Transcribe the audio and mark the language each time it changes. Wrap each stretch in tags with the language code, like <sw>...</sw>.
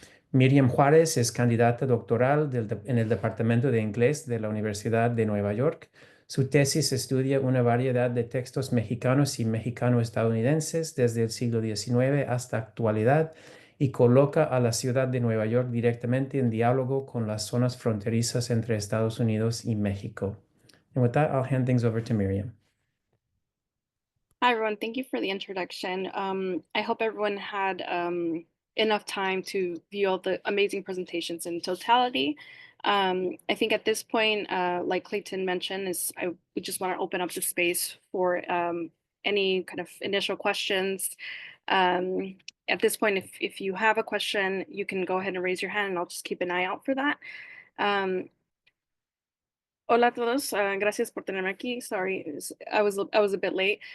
<es>Miriam Juárez es candidata doctoral en el Departamento de Inglés de la Universidad de Nueva York. Su tesis estudia una variedad de textos mexicanos y mexicano-estadounidenses desde el siglo XIX hasta actualidad y coloca a la ciudad de Nueva York directamente en diálogo con las zonas fronterizas entre Estados Unidos y México.</es> <en>And with that, I'll hand things over to Miriam. Hi, everyone. Thank you for the introduction. I hope everyone had enough time to view all the amazing presentations in totality. I think at this point, like Clayton mentioned, we just want to open up the space for any kind of initial questions. At this point, if you have a question, you can go ahead and raise your hand and I'll just keep an eye out for that.</en> <es>Hola a todos, gracias por tenerme aquí.</es> <en>Sorry, I was a bit late.</en>